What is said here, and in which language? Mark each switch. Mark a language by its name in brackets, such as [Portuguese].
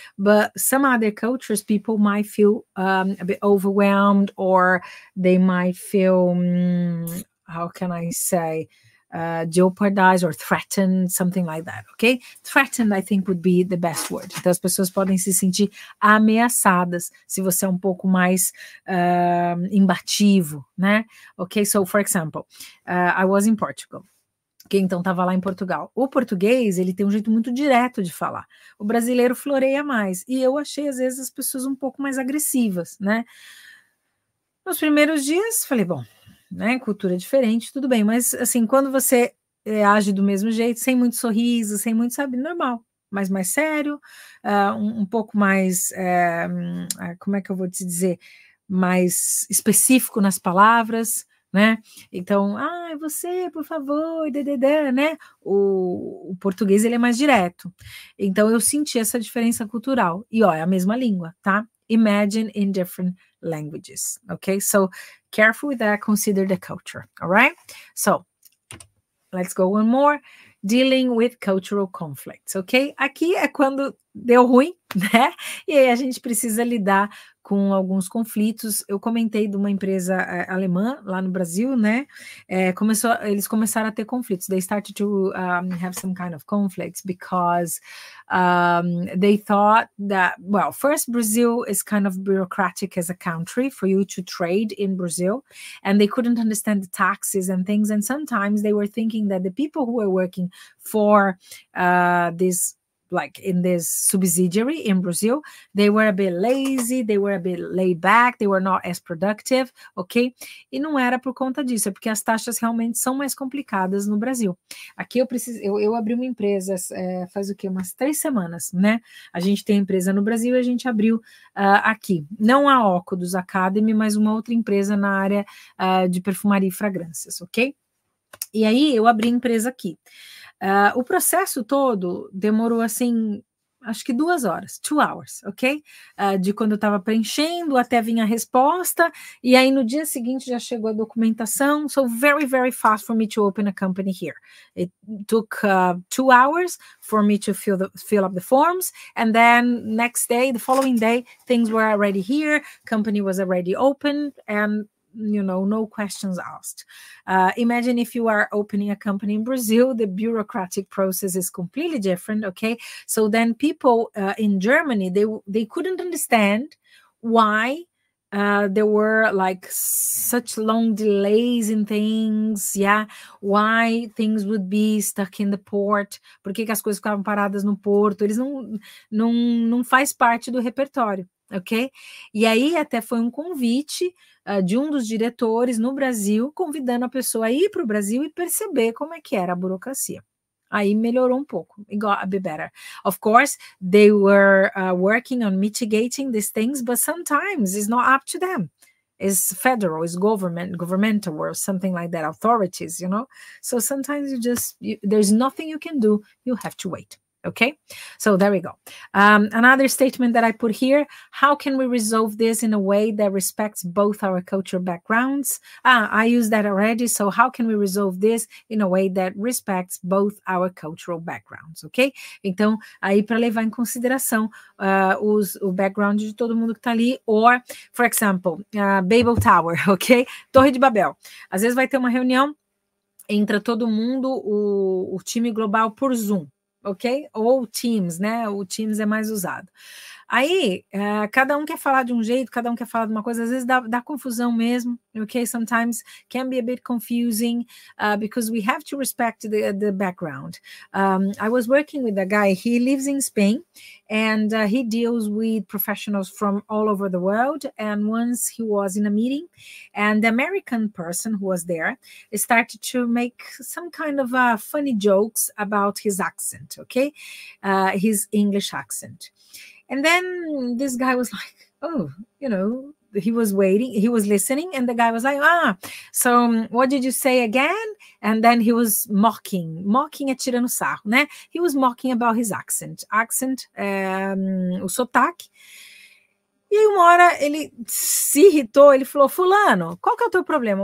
[English] But some other cultures, people might feel a bit overwhelmed, or they might feel, how can I say, jeopardize or threaten, something like that, ok? Threatened, I think, would be the best word. [Portuguese] Então, as pessoas podem se sentir ameaçadas se você é um pouco mais imbativo, né? [English] Ok, so, for example, I was in Portugal. [Portuguese] Quem então estava lá em Portugal. O português, ele tem um jeito muito direto de falar. O brasileiro floreia mais. E eu achei, às vezes, as pessoas um pouco mais agressivas, né? Nos primeiros dias, falei, bom, né, cultura diferente, tudo bem, mas assim, quando você age do mesmo jeito, sem muito sorriso, sem muito, sabe, normal, mas mais sério, um pouco mais, como é que eu vou te dizer, mais específico nas palavras, né, então, você, por favor, né, o português, ele é mais direto, então eu senti essa diferença cultural, e ó, é a mesma língua, tá? [English] Imagine in different languages, okay? So careful with that, consider the culture, all right? So let's go one more. Dealing with cultural conflicts, ok? [Portuguese] Aqui é quando deu ruim, né? E aí a gente precisa lidar com alguns conflitos. Eu comentei de uma empresa alemã lá no Brasil, né? Eles começaram a ter conflitos. [English] They started to have some kind of conflicts because they thought that, well, first, Brazil is kind of bureaucratic as a country for you to trade in Brazil, and they couldn't understand the taxes and things. And sometimes they were thinking that the people who were working for this, like in this subsidiary in Brazil, they were a bit lazy, they were a bit laid back, they were not as productive, ok? [Portuguese] E não era por conta disso, é porque as taxas realmente são mais complicadas no Brasil. Aqui eu abri uma empresa faz o quê? Umas 3 semanas, né? A gente tem empresa no Brasil e a gente abriu aqui, não a Óculos Academy, mas uma outra empresa na área de perfumaria e fragrâncias, ok? E aí eu abri a empresa aqui. O processo todo demorou, assim, acho que 2 horas, [English] 2 hours, [Portuguese] ok? De quando eu estava preenchendo até vir a resposta, e aí no dia seguinte já chegou a documentação, [English] so very, very fast for me to open a company here. It took 2 hours for me to fill up the forms, and then next day, the following day, things were already here, company was already open, and no questions asked. Imagine if you are opening a company in Brazil, the bureaucratic process is completely different, okay? So then people in Germany, they couldn't understand why there were like such long delays in things, yeah, why things would be stuck in the port, [Portuguese] por que as coisas ficavam paradas no porto, eles não faz parte do repertório. [English] ok? [Portuguese] E aí até foi um convite de um dos diretores no Brasil, convidando a pessoa a ir para o Brasil e perceber como é que era a burocracia. Aí melhorou um pouco, [English] it got a bit better. Of course, they were working on mitigating these things, but sometimes it's not up to them. It's federal, it's governmental, or something like that, authorities, you know? So sometimes there's nothing you can do, you have to wait. Okay, so there we go. Another statement that I put here: how can we resolve this in a way that respects both our cultural backgrounds? I used that already. So how can we resolve this in a way that respects both our cultural backgrounds? Ok? [Portuguese] Então, aí para levar em consideração o background de todo mundo que está ali, [English] or, for example, Babel Tower, [Portuguese] ok? Torre de Babel. Às vezes vai ter uma reunião, entra todo mundo, o time global por Zoom. Ok? Ou Teams, né? O Teams é mais usado. Aí, cada um quer falar de um jeito, cada um quer falar de uma coisa, às vezes dá confusão mesmo, ok? [English] Sometimes can be a bit confusing because we have to respect the background. I was working with a guy, he lives in Spain, and he deals with professionals from all over the world, and once he was in a meeting, and the American person who was there started to make some kind of funny jokes about his accent, okay? His English accent. And then this guy was like, oh, you know, he was waiting, he was listening, and the guy was like, so what did you say again? And then he was mocking [Portuguese] é tirando sarro, né? [English] He was mocking about his accent, [Portuguese] o sotaque. E aí uma hora ele se irritou, ele falou, fulano, qual que é o teu problema?